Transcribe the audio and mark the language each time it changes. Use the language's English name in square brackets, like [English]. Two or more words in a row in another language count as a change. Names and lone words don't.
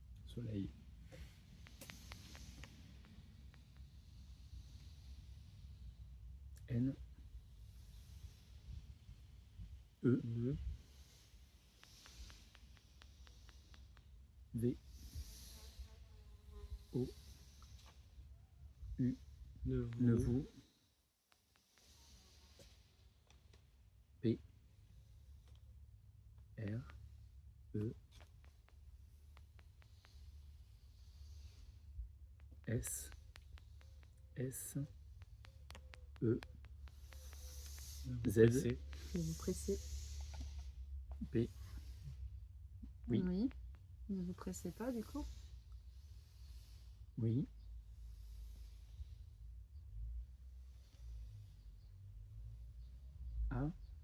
[French] Soleil. N. E. Ne. V. O. U. Ne vous. Neveu. P. R. E. S. S. E. Z. pressez. Ne vous pressez. P. Oui. Ne vous pressez pas du coup. Oui. A.